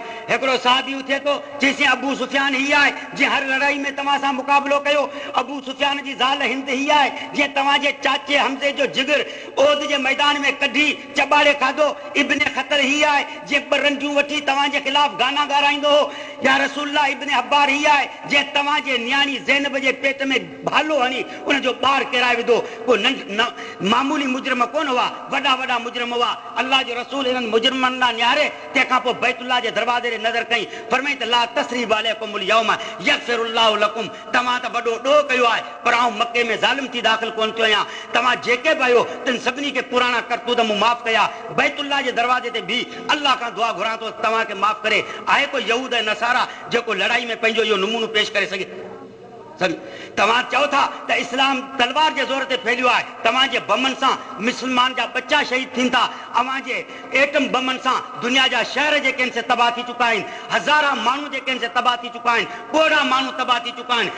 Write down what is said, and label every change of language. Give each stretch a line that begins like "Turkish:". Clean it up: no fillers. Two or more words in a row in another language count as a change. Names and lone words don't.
Sindhi: हिकिड़ो साहबी उथे थो, चईसि अबू सुफियान ही आहे जीअं हर लड़ाई में तव्हां सां मुक़ाबिलो कयो, अबू सुफियान जी ज़ाल हिंद ही आहे जीअं तव्हांजे चाचे हमज़े जो जिगर ओद जे मैदान में कढी चॿाड़े खाधो, इब्न ख़तर ही आहे जीअं 2 रंजूं वठी तव्हांजे ख़िलाफ़ गाना ॻाराईंदो हो,
Arabic: يا رسول الله
Sindhi: इब्न अब्बार ही आहे जीअं तव्हांजे न्याणी ज़ैनब जे पेट में भालो हणी उनजो ॿार किराए विधो। को मामूली मुजरिम कोन हुआ, वॾा वॾा मुजरिम हुआ। अल्लाह जो रसूल हिननि मुजरिमनि लाइ निहारे, तंहिंखां पोइ बैतुल्लाह जे दरवाज़े ते नज़र कई, फरमाई त
Arabic: لا تثريب عليكم اليوم يغفر الله لكم,
Sindhi: तव्हां त वॾो ॾोह कयो आहे, पर आउं मके में ज़ालिम थी दाख़िल कोन थियो आहियां, तव्हां जेके बि आहियो तिन सभिनी खे पुराणा करतूत मूं माफ़ कया। बैतुल्लाह जे दरवाज़े ते बि अल्लाह खां दुआ घुरां थो तव्हांखे माफ़ करे। आहे कोई यहूद ऐं नसारा जेको लड़ाई में पंहिंजो इहो नमूनो पेश करे सघे? तव्हां चओ था त इस्लाम तलवार जे ज़ोर ते फैलियो आहे, तव्हांजे बमनि सां मुस्लमान जा बच्चा शहीद थीनि था, अव्हांजे एटम बमनि सां दुनिया जा शहर जेके आहिनि से तबाह थी चुका आहिनि, हज़ारा माण्हू जेके आहिनि से तबाह थी चुका आहिनि, पोड़ा माण्हू तबाह थी चुका आहिनि।